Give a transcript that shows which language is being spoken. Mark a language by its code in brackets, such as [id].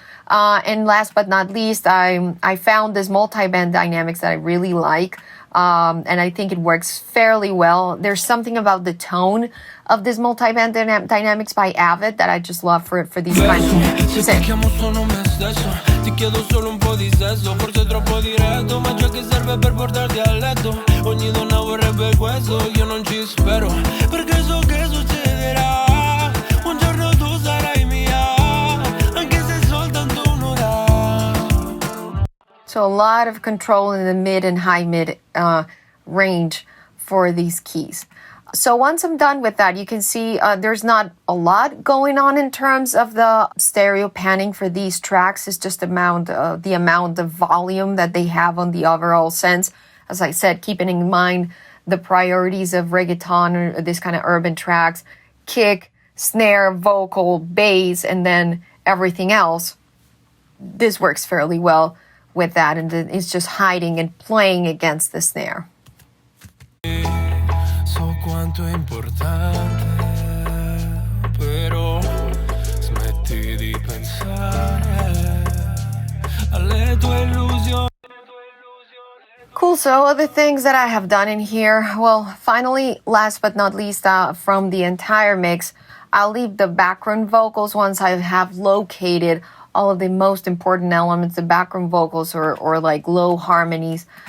[en] And last but not least, I found this multi-band dynamics that I really like. And I think it works fairly well. There's something about the tone of this multi-band dynamics by Avid that I just love for these kinds of [it] Ti chiedo solo un po' di sesso, forse troppo diretto, ma ciò che serve per portarti a letto. Ogni donna vorrebbe questo, io non ci spero, perché so che succederà. Un giorno tu sarai mia, anche se soltanto un'ora. [en] So a lot of control in the mid and high mid range for these keys. So once I'm done with that, you can see there's not a lot going on in terms of the stereo panning for these tracks. It's just the amount of volume that they have on the overall sense. As I said, keeping in mind the priorities of reggaeton or this kind of urban tracks, kick, snare, vocal, bass, and then everything else. This works fairly well with that, and it's just hiding and playing against the snare. [it] Quanto è importante, però smetti di pensare alle tue illusioni. [en] Cool, so other things that I have done in here. Well, finally, last but not least, from the entire mix, I'll leave the background vocals once I have located all of the most important elements, the background vocals or like low harmonies.